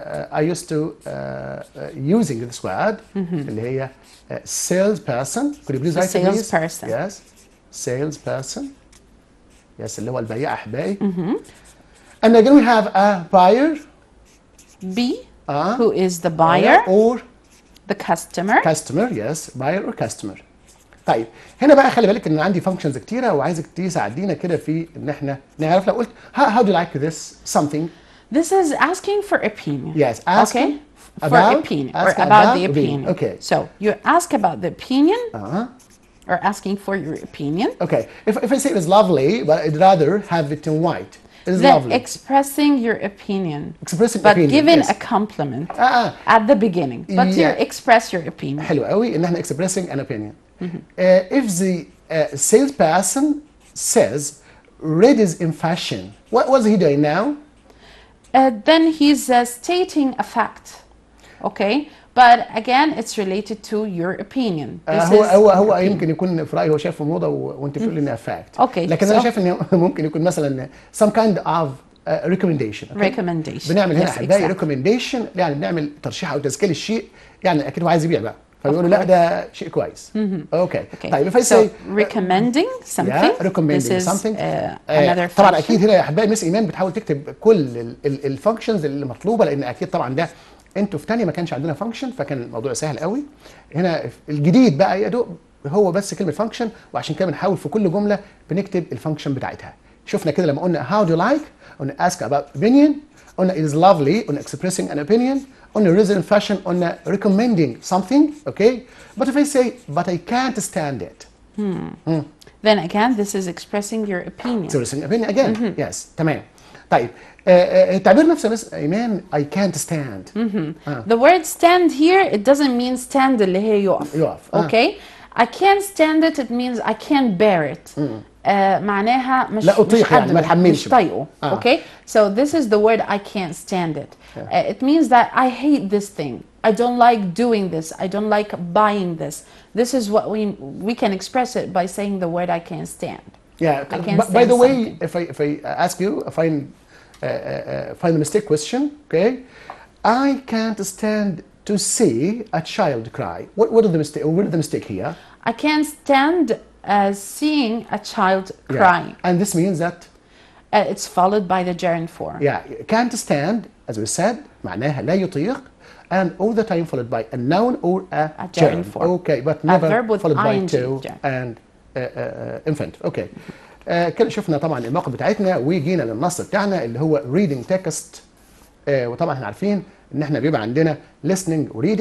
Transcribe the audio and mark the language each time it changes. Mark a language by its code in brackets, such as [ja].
[en] I used to using this word. [ar] اللي هي salesperson. [en] Could you please write it, please? Salesperson. Yes. Salesperson. [ar] Yes, اللي هو البياع أحبائي. [en] And again we have a buyer. B, who is the buyer or the customer. Customer, yes, buyer or customer. [ar] طيب هنا بقى خلي بالك ان عندي functions كتيره وعايزك تساعدينا كده في ان احنا نعرف. لو قلت [en] how do you like this something? This is asking for opinion. Yes, asking for opinion or about the opinion. Okay. So you ask about the opinion or asking for your opinion. Okay. If I say it was lovely, but I'd rather have it in white. It's then lovely. Expressing your opinion. Expressing but opinion, giving yes. a compliment at the beginning. But you express your opinion. [ar] حلو قوي ان احنا [en] expressing an opinion. If the salesperson says red is in fashion, what was he doing now? Then he's stating a fact. Okay. But again, it's related to your opinion. [ar] هو يمكن يكون في رأيه هو شايفه موضة وانت بتقول انها fact. [en] Okay. [ar] لكن انا شايف انه ممكن يكون مثلا [en] some kind of recommendation. Okay? Recommendation. [ar] بنعمل هنا احبائي recommendation، يعني بنعمل ترشيح او تذكير الشيء، يعني اكيد هو عايز يبيع بقى فبيقولوا لا ده شيء كويس. اوكي. طيب [en] if I say recommending something. recommending something. Another [ar] طبعا اكيد هنا يا احبائي مس ايمان بتحاول تكتب كل الفانكشنز اللي مطلوبه، لان اكيد طبعا ده انتوا في تانية ما كانش عندنا فانكشن فكان الموضوع سهل قوي. هنا الجديد بقى يا دوب هو بس كلمه فانكشن، وعشان كده بنحاول في كل جمله بنكتب الفانكشن بتاعتها. شفنا كده لما قلنا [en] how do you like، قلنا ask about opinion، قلنا it is lovely، قلنا expressing an opinion، قلنا reason fashion، قلنا recommending something. Okay. But if I say but I can't stand it. Then again this is expressing your opinion. expressing opinion again. Yes. تمام. [ar] طيب تعبير نفسه بس إيمان [en] I can't stand. The word stand here it doesn't mean stand [ar] اللي هي يقف. يقف. [en] Okay. I can't stand it means I can't bear it. [ar] معناها مش لا أطيق يعني ما تحملش مش طايقه. [en] Okay, so this is the word I can't stand it. It means that I hate this thing. I don't like doing this. I don't like buying this. This is what we can express it by saying the word I can't stand. Yeah. I can't stand by the way, something. if I ask you, find the mistake question. Okay, I can't stand to see a child cry. What is the mistake? What is the mistake here? I can't stand seeing a child crying. And this means that it's followed by the gerund form. Yeah, can't stand, as we said, [ar] معناها لا يطيق, [en] and all the time followed by a noun or a gerund form. Okay, but never followed by to and infinitive. Okay. [ar] كده شفنا طبعا المواقف بتاعتنا وجينا للنص بتاعنا اللي هو [en] reading text. [ar] وطبعا احنا عارفين ان احنا بيبقى عندنا listening و reading.